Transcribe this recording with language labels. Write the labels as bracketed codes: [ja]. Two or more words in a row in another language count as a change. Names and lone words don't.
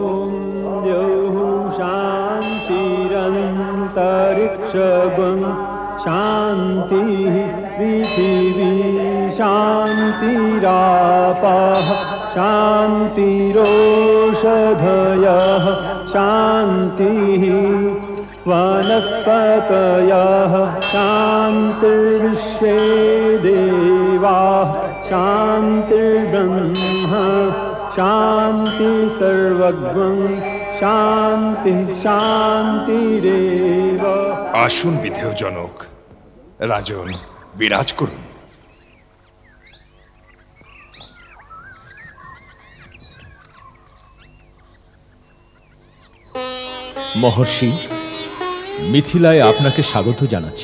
[sa] শান্তিরন্তরিক্ষগং শান্তি পৃথিবী শান্তিরাপঃ শান্তিরোষধয়ঃ শান্তিঃ वनस्पतयः शान्तिर्विश्वे देवाः शान्तिर्ब्रह्म शान्ति सर्वज्ञं शान्ति शान्तिरेव। [bn] আসুন বিধেয় জনক, রাজন বিরাজ করুন। মহর্ষি, মিথিলায় আপনাকে স্বাগত জানাচ্ছি।